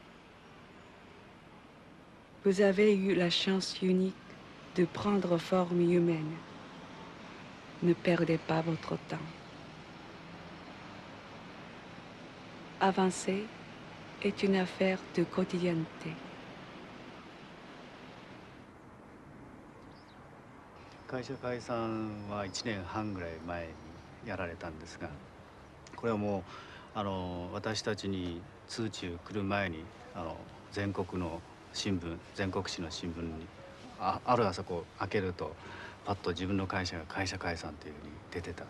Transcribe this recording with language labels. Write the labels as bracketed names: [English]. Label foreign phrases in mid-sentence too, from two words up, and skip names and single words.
[French] Vous avez eu la chance unique de prendre forme humaine. Ne perdez pas votre temps. Avancer est une affaire de quotidienneté. [Japanese] 会社解散は1年半ぐらい前にやられたんですが、これはもう私たちに通知来る前に全国の新聞、全国紙の新聞にある朝こう開けるとパッと自分の会社が会社解散というふうに出てた。